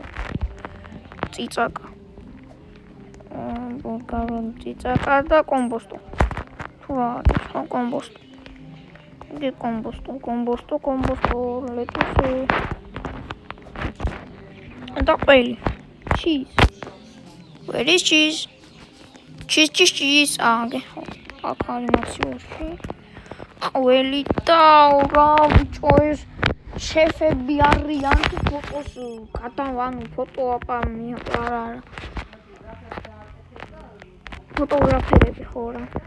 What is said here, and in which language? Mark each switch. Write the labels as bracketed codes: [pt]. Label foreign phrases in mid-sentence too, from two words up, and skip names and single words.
[ka] წიწაკა. ბულგარული წიწაკა და კომბოსტო. თუ არის ხო კომბოსტო. იგი კომბოსტო, ლეტუსი. და ყველი. [en] cheese. Where is cheese? Cheese. [ka] აგე ხო. აქ არის მასიურში. ყველი და რა ბიჭო ეს შეფები არიან თუ ფოტოს გადავანუ ფოტო არა ფოტოგრაფერები ხო რა